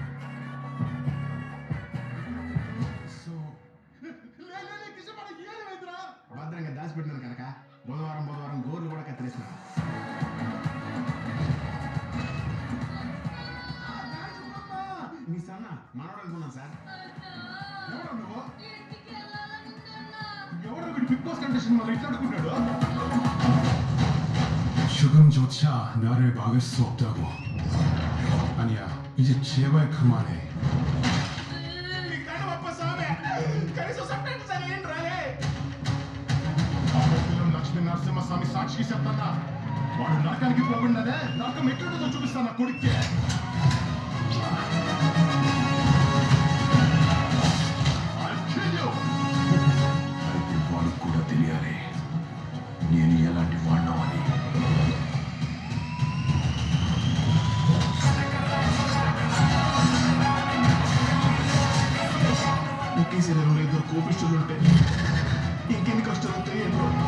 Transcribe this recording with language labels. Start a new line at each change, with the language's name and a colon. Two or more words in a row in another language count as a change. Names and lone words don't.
Telugu: భద్రంగా దాచిపెట్టినాను కనుక బుధవారం గోర్లు కూడా కత్తిరేసిన. మీ సన్న మనోడు అనుకున్నాను సార్. ఎవరు బిగ్ బాస్ కండిషన్ మళ్ళీ ఇట్లా అనుకున్నాడు.
Korean: 지금조차 나를 막을 수 없다고. 아니야, 이제 제발 그만해.
Telugu: లక్ష్మీ నరసింహస్వామి సాక్షికి చెప్తానా, వాడు నరకానికి పోకుండానే నరకం ఎట్లుంటుందో చూపిస్తాను నా కొడుక్కి.
English: I'll kill you.
Telugu: అయితే వాడికి కూడా తెలియాలి నేను ఎలాంటి వాడినా అని. ఒకే శరీరంలో ఇద్దరు కోపిష్ఠులు ఉంటే ఇంకెన్ని కష్టాలు వస్తాయి ఏంటో.